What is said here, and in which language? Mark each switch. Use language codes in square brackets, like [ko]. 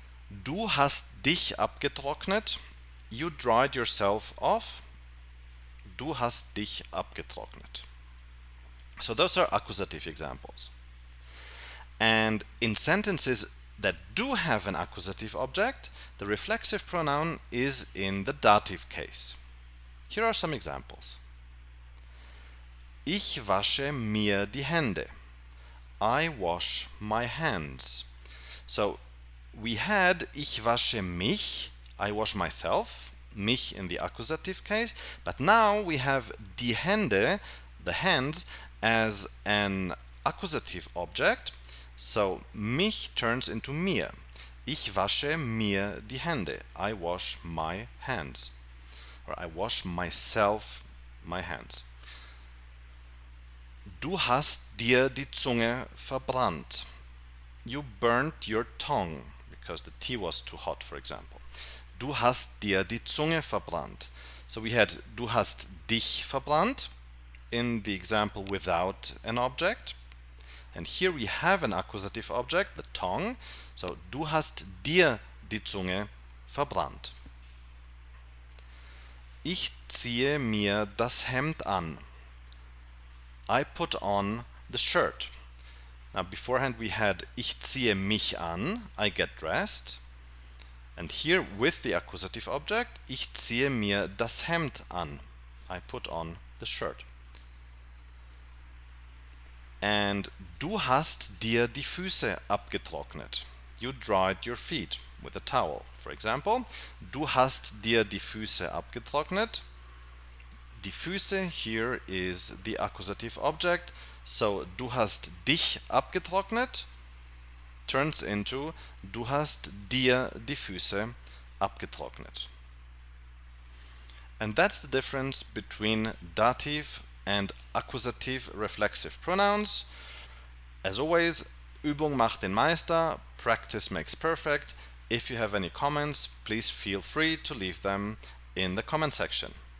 [de] Du hast dich abgetrocknet. [en] You dried yourself off. [de] Du hast dich abgetrocknet. [en] So those are accusative examples. And in sentences that do have an accusative object, the reflexive pronoun is in the dative case. Here are some examples. [de] Ich wasche mir die Hände. [en] I wash my hands. So we had [de] ich wasche mich, [en] I wash myself, mich in the accusative case, but now we have die Hände, the hands, as an accusative object, so mich turns into mir. [de] Ich wasche mir die Hände. [en] I wash my hands. Or I wash myself my hands. [de] Du hast dir die Zunge verbrannt. [en] You burnt your tongue because the tea was too hot, for example. [de] Du hast dir die Zunge verbrannt. [en] So we had [de] du hast dich verbrannt [en] in the example without an object. And here we have an accusative object, the tongue. [de] So du hast dir die Zunge verbrannt. Ich ziehe mir das Hemd an. [en] I put on the shirt. Now beforehand we had [de] ich ziehe mich an, [en] I get dressed. And here with the accusative object, [de] ich ziehe mir das Hemd an. [en] I put on the shirt. [de] And du hast dir die Füße abgetrocknet. [en] You dried your feet with a towel. For example, [de] du hast dir die Füße abgetrocknet. [en] Die Füße here is the accusative object. [de] So du hast dich abgetrocknet [en] turns into [de] du hast dir die Füße abgetrocknet. [en] And that's the difference between dative and accusative reflexive pronouns. As always, [de] Übung macht den Meister, [en] practice makes perfect. If you have any comments, please feel free to leave them in the comment section.